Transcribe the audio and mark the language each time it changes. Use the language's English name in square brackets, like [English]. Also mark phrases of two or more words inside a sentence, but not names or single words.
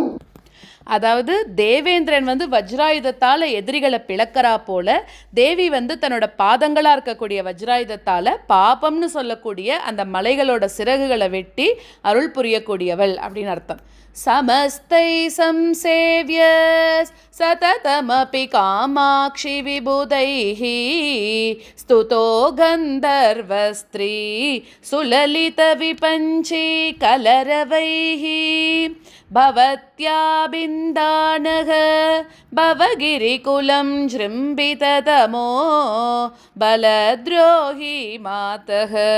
[Tamil] அதாவது தேவேந்திரன் வஜ்ராயுதத்தால் எதிரிகளை பிளக்கிறா போல தேவி தன்னோட பாதங்களாக இருக்கக்கூடிய வஜ்ராயுதத்தால் பாபம்னு சொல்லக்கூடிய அந்த மலைகளோட சிறகுகளை வெட்டி அருள் புரியக்கூடியவள் அப்படின்னு அர்த்தம். [Sanskrit] समस्तै संसेव्य सततमपि कामाक्षि विबुधैः स्तुतो गन्धर्वस्त्री सुललितविपञ्ची कलरवैः भवत्या बिन्दानः भवगिरिकुलं जृम्भिततमो बलद्रोही मातः